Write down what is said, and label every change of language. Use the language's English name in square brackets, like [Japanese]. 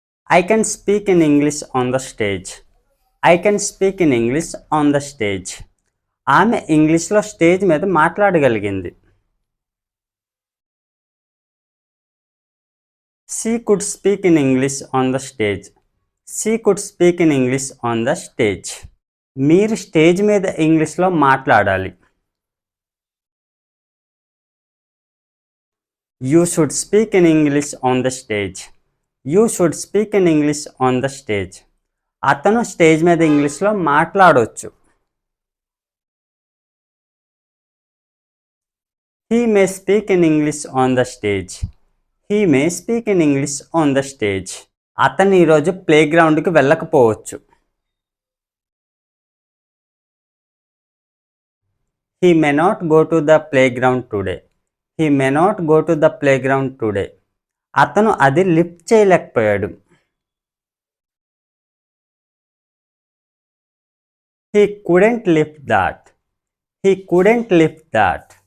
[English] I can speak in English on the stage. I can speak in English on the stage. [Telugu] ఆమె ఇంగ్లీష్లో stage మీద మాట్లాడగలిగింది. [English] She could speak in English on the stage. She could speak in English on the stage. [Telugu] మీరు stage మీద ఇంగ్లీష్లో మాట్లాడాలి. [English] You should speak in English on the stage. You should speak in English on the stage. [Telugu] అతను stage మీద ఇంగ్లీష్లో మాట్లాడవచ్చు. [English] He may speak in English on the stage. He may speak in English on the stage. [Telugu] అతను ఈరోజు play గ్రౌండ్కి వెళ్ళకపోవచ్చు. [English] He may not go to the playground today. He may not go to the playground today. [Telugu] అతను అది lift చేయలేకపోయాడు. [English] He couldn't lift that. He couldn't lift that.